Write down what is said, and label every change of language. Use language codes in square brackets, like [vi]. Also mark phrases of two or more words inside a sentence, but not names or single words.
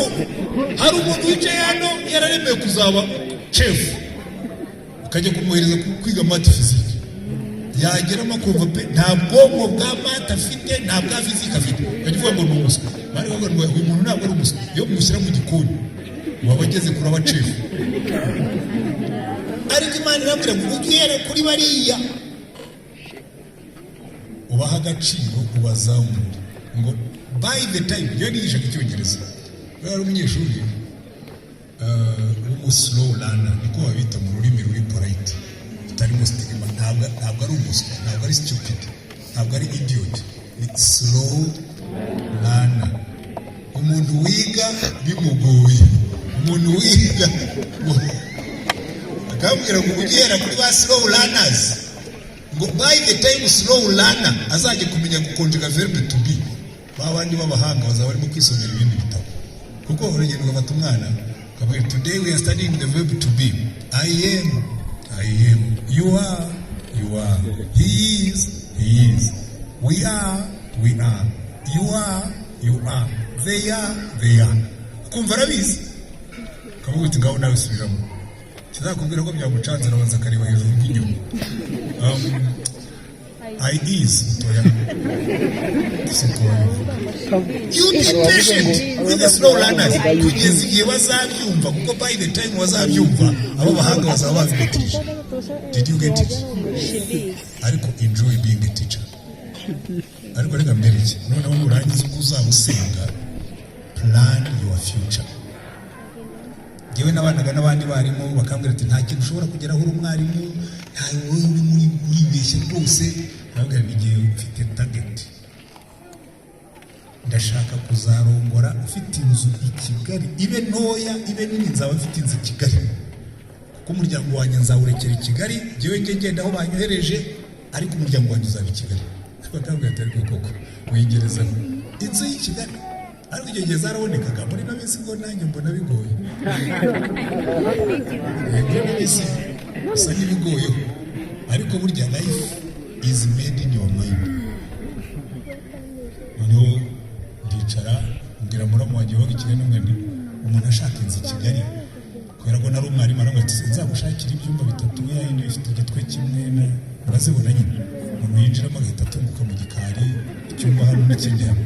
[rw] Hari umuntu wicaye hano yararemewe kuzaba chef, ukajya kumwohereza kwiga math physique, yageramo kumva pe nta bwonko bwa math afite, nta bwa physique afite, ukajya uvuga ngo ni umuswa. bari bavuga ngo uyu muntu ntabwo ari umuswa, iyo mushyira mu gikoni waba ageze kuri abacefu. Ariko Imana irambwira ngo ugere kuri bariya ubaha agaciro, ubazamure. Ngo [en] by the time [rw] iyo nigishaga Icyongereza, bari umunyeshuri [en] slow learner, [rw] niko babita mu rurimi ruri polite, utarimo stigma. Ntabwo ari umuswa, ntabwo ari stupid, ntabwo ari idiot, ni [en] slow learner. [rw] Umuntu wiga bimugoye, umuntu wiga akambwira ngo ugera kuri ba [en] slow learners, [rw] ngo [en] by the time slow learner [rw] azajye kumenya gukonjega [en] verb to be, [rw] babandi b'abahanga bazaba barimo kwisomera ibindi bitabo. Kuko urugendo gafata umwana kabwira, [en] today we are studying the verb to be. I am, you are, he is, we are, you are, they are. [rw] Kumva arabizi kavuga uti ngaho nawe subiramo, kizakubwira ko byamucanze nabanza akareba hejuru y'inyuma. [en] I is toya. You be patient with the slow learners. [rw] Kugeza igihe bazabyumva, kuko [en] by the time [rw] bazabyumva abo bahanga bazaba babimetirije. [en] Did you get it? [rw] Ariko [en] enjoy being a teacher. [rw] Ariko reka mbereke, noneho nurangiza uko uzabusenga, [en] plan your future. [rw] Yewe nabanaga n'abandi barimo bakambwira ati nta kintu ushobora kugeraho uri umwarimu, ntawe uri uribeshye rwose. Nabwira n'igihe ufite target, ndashaka kuzarongora ufite inzu i Kigali, ibe ntoya ibe nini, nzaba ufite inzu i Kigali, kuko umuryango wanjye nzawurekera i Kigali, jewe ngenda aho banyohereje, ariko umuryango wanjye uzaba i Kigali. Bakambwira ati ariko koko wegereza inzu y'i Kigali, ariko icyo gihe zarabonekaga muri no minsi, ngo nanjye mbona bigoye. Yego n'isi usa n'ibigoyeho, ariko burya [en] life is made in your mind. [rw] Noneho ndicara mbwira muramu wanjye woga Kigali, n'umwene umuntu ashaka inzu i Kigali, kubera ko nari umwarimu, aravuga ati nzagushakira ibyumba 3 yayindi bifite igitwe kimwe, urazibona nyine. Umuntu yinjiramo agahita atunguka mu gikari, icyumba hano n'ikindi hano.